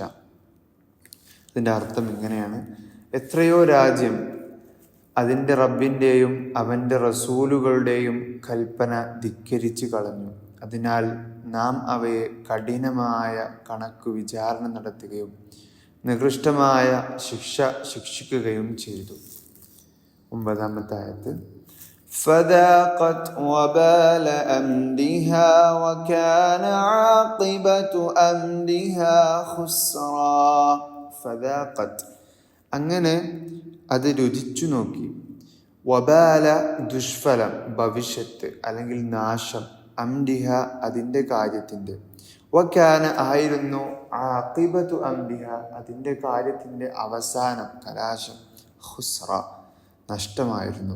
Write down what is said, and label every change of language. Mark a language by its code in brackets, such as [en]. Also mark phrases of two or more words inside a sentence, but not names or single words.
[ml] ഇതിൻ്റെ അർത്ഥം ഇങ്ങനെയാണ്: എത്രയോ രാജ്യം അതിൻ്റെ റബ്ബിൻ്റെയും അവൻ്റെ റസൂലുകളുടെയും കൽപ്പന ധിക്കരിച്ചു കളഞ്ഞു. അതിനാൽ നാം അവയെ കഠിനമായ കണക്ക് വിചാരണ നടത്തുകയും നികൃഷ്ടമായ ശിക്ഷ ശിക്ഷിക്കുകയും ചെയ്തു. 9-ാമത്തെ ആയത്ത്. [ar] فذاقت وبال أمرها وكان عاقبة أمرها خسرا. [ml] ഫദാഖത്ത് അങ്ങനെ അത് രുചിച്ചു നോക്കി, വബാല ദുഷ്ഫലം ഭവിഷ്യത്ത് അല്ലെങ്കിൽ നാശം, അംരിഹ അതിൻ്റെ കാര്യത്തിൻ്റെ, വകാന ആയിരുന്നു, [ar] عاقبة أمرها [ml] അതിൻ്റെ കാര്യത്തിൻ്റെ അവസാനം കലാശം, ഖുസ്റ നഷ്ടമായിരുന്നു.